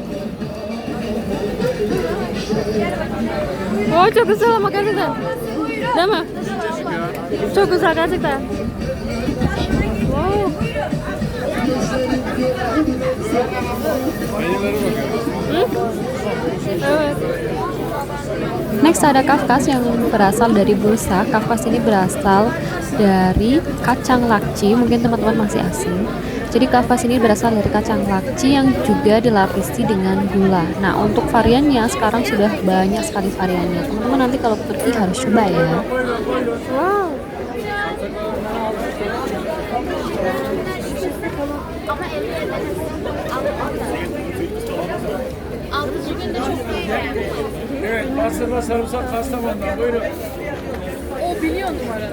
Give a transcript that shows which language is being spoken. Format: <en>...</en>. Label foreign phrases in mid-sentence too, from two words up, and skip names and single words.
<tr>Oh, çok güzel ama gerçekten. Değil mi? Çok güzel gerçekten. Wow. Menülere bakın. Evet.</tr> <id>Next ada kafkas yang berasal dari Bursa. Kafkas ini berasal dari kacang lakci, mungkin teman-teman masih asing. Jadi kafkas ini berasal dari kacang lakci yang juga dilapisi dengan gula. Nah, untuk variannya sekarang sudah banyak sekali variannya. Teman-teman nanti kalau ke Turki harus coba ya. Wow.</id> <tr>Evet, pastırma sarımsak Kastamonu'dan, buyurun. O biliyor numaranı.</tr>